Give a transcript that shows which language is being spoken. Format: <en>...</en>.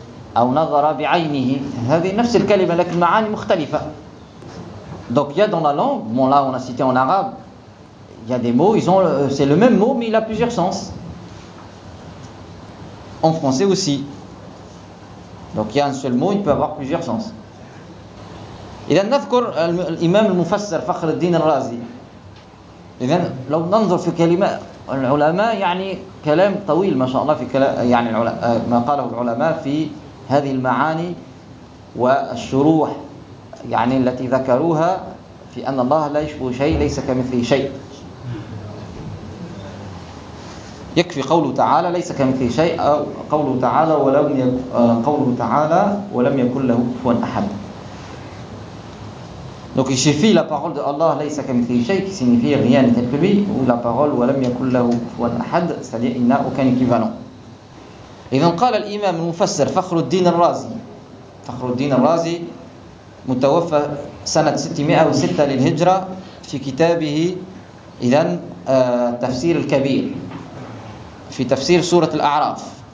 <ar>أو نظر بعينه هذه نفس الكلمة لكن معاني مختلفة.</ar> <fr>Donc il y a dans la langue, bon là on a cité en arabe, il y a des mots, ils ont c'est le même mot mais il a plusieurs sens. En français aussi. Donc il y a un seul mot, il peut avoir plusieurs sens.</fr> <ar>إذا نذكر الإمام المفسر فخر الدين الرازي. إذا لو ننظر في كلمة العلماء يعني كلام طويل ما شاء الله في كلام يعني ما قاله العلماء في هذه المعاني والشروح يعني التي ذكروها في أن الله لا يشبه شيء ليس كمثله شيء يكفي قوله تعالى ليس كمثله شيء أو قوله تعالى ولم قوله تعالى ولم يكن له كفوا أحد.</ar> <fr>Donc il suffit la parole de Allah</fr> <ar>ليس كمثله شيء</ar> <fr>qui signifie rien n'est tel que lui ou la parole</fr> <ar>ولم يكن له كفوا أحد</ar> <fr>c'est-à-dire il n'a aucun équivalent.</fr> <ar>إذن قال الإمام المفسر فخر الدين الرازي فخر الدين الرازي متوفى سنة 606 للهجرة في كتابه إذن تفسير الكبير في تفسير سورة الأعراف.</ar>